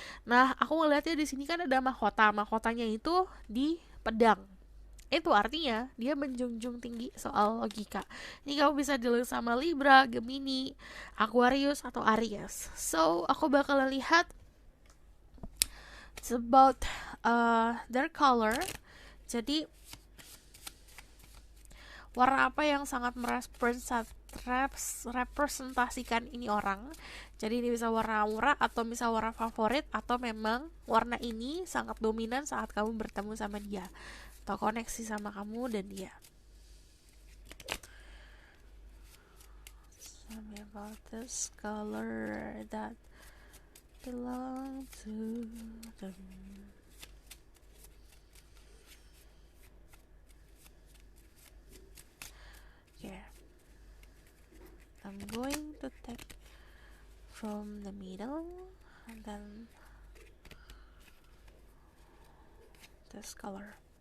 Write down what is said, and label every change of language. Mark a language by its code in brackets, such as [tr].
[id] Nah, aku ngeliatnya di sini kan ada mahkotanya itu di pedang. Itu artinya dia menjunjung tinggi soal logika. Ini kamu bisa dilihat sama Libra, Gemini, Aquarius, atau Aries. So, aku bakal lihat [en] it's about their color. [id] Jadi, warna apa yang sangat merepresentasikan ini orang. Jadi ini bisa warna aura atau bisa warna favorit, atau memang warna ini sangat dominan saat kamu bertemu sama dia. atau koneksi sama kamu dan dia. [en] Tell me about this color that belong to them. Yeah, I'm going to take from the middle and then this color.